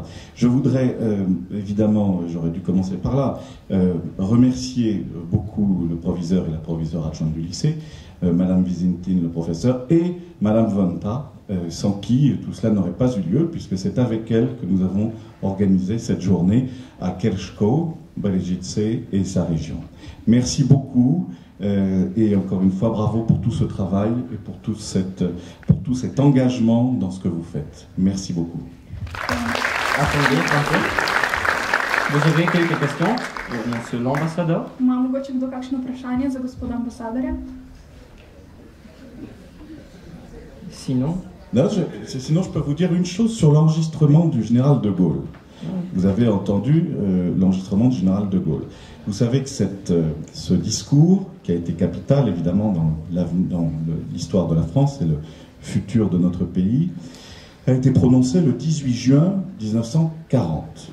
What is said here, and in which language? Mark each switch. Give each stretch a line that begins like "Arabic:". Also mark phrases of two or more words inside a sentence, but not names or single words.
French: Je voudrais évidemment, j'aurais dû commencer par là, remercier beaucoup le proviseur et la proviseure adjointe du lycée, Madame Vigentine, le professeur, et Madame Vonta, sans qui tout cela n'aurait pas eu lieu, puisque c'est avec elle que nous avons organisé cette journée à Kerschkow, Brigitte et sa région. Merci beaucoup, et encore une fois, bravo pour tout ce travail et pour tout cet engagement dans ce que vous faites. Merci beaucoup. Attendez. Vous avez quelques questions, monsieur l'ambassadeur?
Slovenian: Ima mogoče kdo kakšno vprašanje za gospoda ambasadorja?
French: Sinon Sinon, je peux vous dire une chose sur l'enregistrement du général de Gaulle. Vous avez entendu l'enregistrement du général de Gaulle. Vous savez que ce discours, qui a été capital évidemment dans l'histoire de la France et le futur de notre pays, a été prononcé le 18 juin 1940.